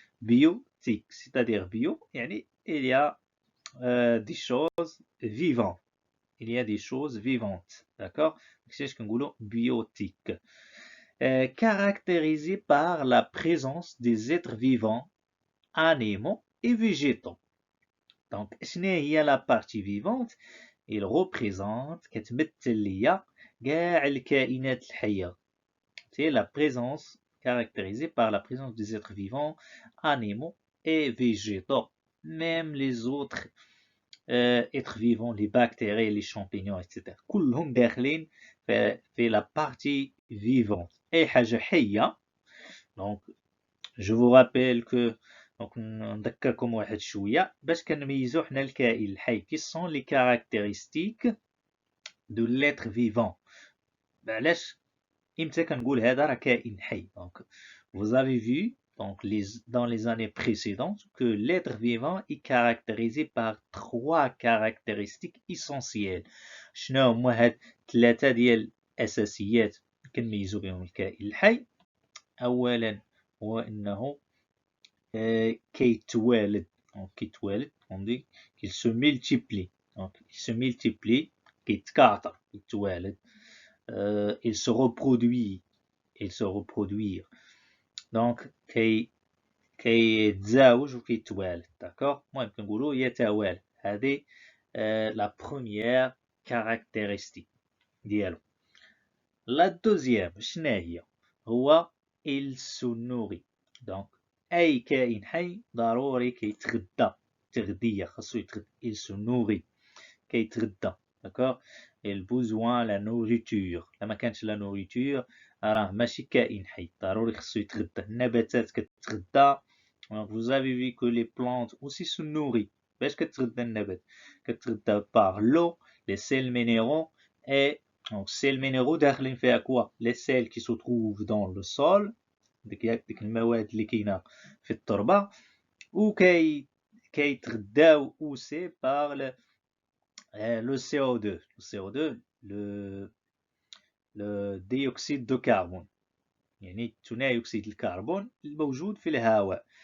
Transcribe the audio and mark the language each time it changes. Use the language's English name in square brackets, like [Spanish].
[French] Biotique, c'est-à-dire bio يعني il y a des choses vivantes. Il y a des choses vivantes, d'accord? C'est ce qu'on dit biotique. Caractérisé par la présence des êtres vivants, animaux et végétaux. Donc, [Arabic] شنو هي [French] la partie vivante? Il représente [Arabic] كتمثل ليا كاع الكائنات الحية. [French] C'est la présence caractérisée par la présence des êtres vivants, animaux et végétaux. Même les autres êtres vivants, les bactéries, les champignons, etc. [Arabic] كلهم داخلين في [French] la partie vivante. [Arabic] أي حاجة حية. [French] Donc, je vous rappelle que donc [Arabic] نذكركم واحد شوية باش كنميزو حنا الكائن الحي. [French] Quelles sont les caractéristiques de l'être vivant? [Arabic] علاش إمتى كنقول هذا راه كائن حي؟ [French] Donc, vous avez vu donc dans les années précédentes que l'être vivant est caractérisé par trois caractéristiques essentielles. [Arabic] شنو هما هاد ثلاثة ديال الأساسيات كنميزو بهم الكائن الحي؟ أولا هو أنه كيتوالد. كيتوالد [French] on dit qu'il se multiplie. Donc il se multiplie [Arabic] كيتكاثر يتوالد. [French] Il se reproduit. Il se reproduire. [Arabic] Donc كيتزاوج وكيتوالد. داكوغ المهم كنقولوا يتوالد. هذه [French] la première caractéristique [Arabic] ديالو. [French] La deuxième [Arabic] شنو هي؟ هو [French] il se nourrit. [Arabic] Donc أي كائن حي ضروري كيتغدى. تغذية خاصو يتغدى. [French] il se nourrit [Arabic] كيتغدى. [French] داكوغ il besoin la nourriture. [Arabic] لما كانش لا nourriture راه ماشي كائن حي. ضروري خاصو يتغدى. النباتات كتغدى. [French] Vous avez vu que les plantes aussi se nourrissent. [Arabic] باش كتغدى النبات؟ كتغدى [French] par l'eau, les sels minéraux et donc sels minéraux [Arabic] داخلين فيها كوا [French] les sels qui se trouvent dans le sol. [Arabic] ديك المواد اللي كاينه في التربه و كيتغداو [French] aussi par le CO2. Le CO2 le dioxyde de carbone [Arabic] يعني ثاني أكسيد الكربون الموجود في الهواء.